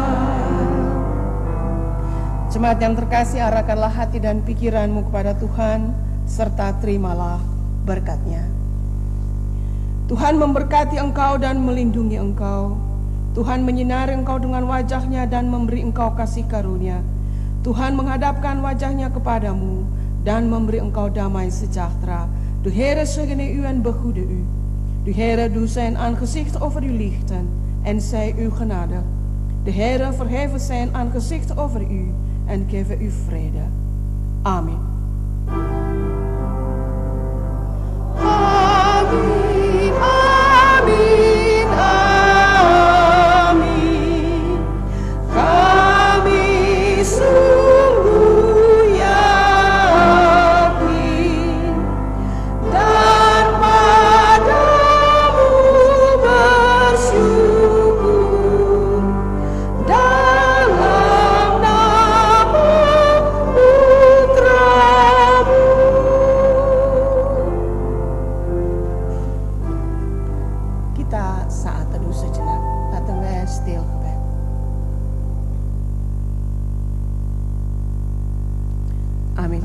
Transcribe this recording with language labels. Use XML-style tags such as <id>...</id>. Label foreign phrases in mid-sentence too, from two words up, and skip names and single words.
<id>Jemaat yang terkasih, arahkanlah hati dan pikiranmu kepada Tuhan, serta terimalah berkat-Nya. Tuhan memberkati engkau dan melindungi engkau. Tuhan menyinari engkau dengan wajah-Nya dan memberi engkau kasih karunia. Tuhan menghadapkan wajah-Nya kepadamu dan memberi engkau damai sejahtera.</id> <nl>De Heere zegene u en behoede u. De Heere doet zijn aangezicht over u lichten en zij u genadig. De Heere verheffen zijn aangezicht over u en geven u vrede.</nl> <id>Amen. Amin, amin, amin. Kami sungguh yakin dan padamu bersyukur dalam nama Putramu. Kita saat teduh sejenak,</id> <nl>laten wij stil gebed.</nl> <id>Amin.</id>